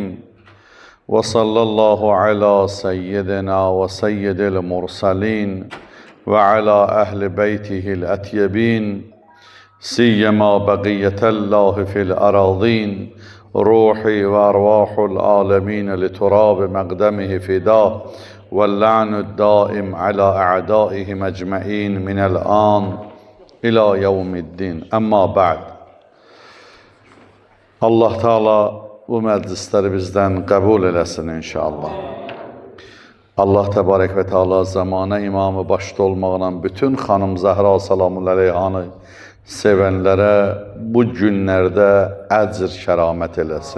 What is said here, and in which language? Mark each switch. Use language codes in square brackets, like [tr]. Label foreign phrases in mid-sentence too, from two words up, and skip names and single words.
[ar] وصلى الله على سيدنا وسيد المرسلين وعلى أهل بيته الأطيبين. سيما بقية الله في الأرضين. روحي وأرواح العالمين لتراب مقدمه فداه. واللعن الدائم على أعدائهم أجمعين من الآن إلى يوم الدين. أما بعد. [az] Allah Teala bu məclisləri bizdən qəbul eləsin inşallah. Allah Təbarək və Teala zamana imamı başda olmaqla bütün xanım Zəhra [ar] سلام الله عليها [az] sevənlərə bu günlərdə əcr kəramət eləsin.